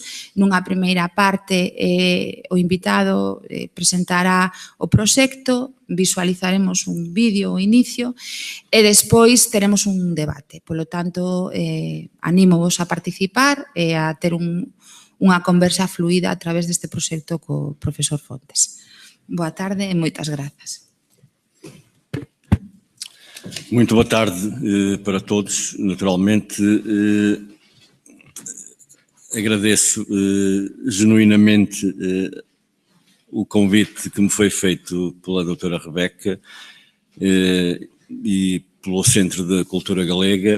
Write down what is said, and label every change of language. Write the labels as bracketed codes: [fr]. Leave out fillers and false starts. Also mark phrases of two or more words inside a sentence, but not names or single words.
[gl] Nunha primeira parte, o invitado presentará o proxecto, visualizaremos un vídeo ao inicio e despois teremos un debate. Polo tanto, anímovos a participar e a ter unha conversa fluida a través deste proxecto co profesor Fontes. Boa tarde e moitas grazas. [pt] Muito boa tarde para todos. Naturalmente, agradeço genuinamente o convite que me foi feito pela doutora Rebeca e pelo Centro de Cultura Galega.